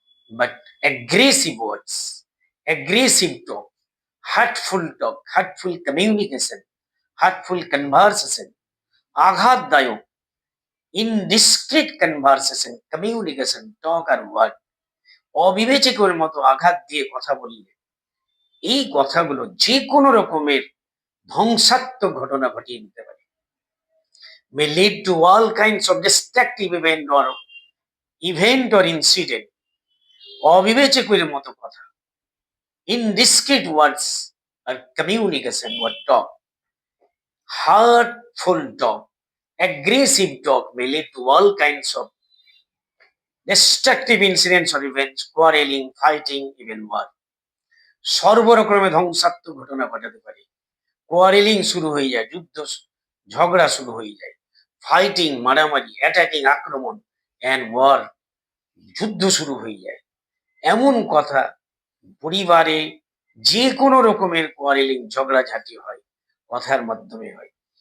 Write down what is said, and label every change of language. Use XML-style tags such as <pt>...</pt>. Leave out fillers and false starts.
<en>but aggressive words, aggressive talk, hurtful talk, hurtful communication, hurtful conversation,</en> <bn>আঘাতদায়ক,</bn> <en>indiscreet conversation, communication, talk আর word,</en> <bn>অবিবেচকের মতো আঘাত দিয়ে কথা বললে এই কথাগুলো যে কোনো রকমের ধ্বংসাত্মক ঘটনা ঘটিয়ে দিতে পারে।</bn> <en>may lead to all kinds of destructive event or incident.</en> <bn>অবিবেচকের মতো কথা,</bn> <en>indiscreet words or communication or talk, hurtful talk, aggressive talk may lead to all kinds of destructive incidents or events, quarreling, fighting, even war.</en> <bn>সর্বরকমের ধ্বংসাত্মক ঘটনা ঘটাতে পারে। Quarrelling শুরু হয়ে যায়, যুদ্ধ ঝগড়া শুরু হয়ে যায়, ফাইটিং মারামারি, অ্যাটাকিং আক্রমণ, অ্যান্ড ওয়ার যুদ্ধ শুরু হয়ে যায়। এমন কথা পরিবারে যে কোনো রকমের কোয়ারেলিং ঝগড়াঝাটি হয়, কথার মাধ্যমে হয়।</bn>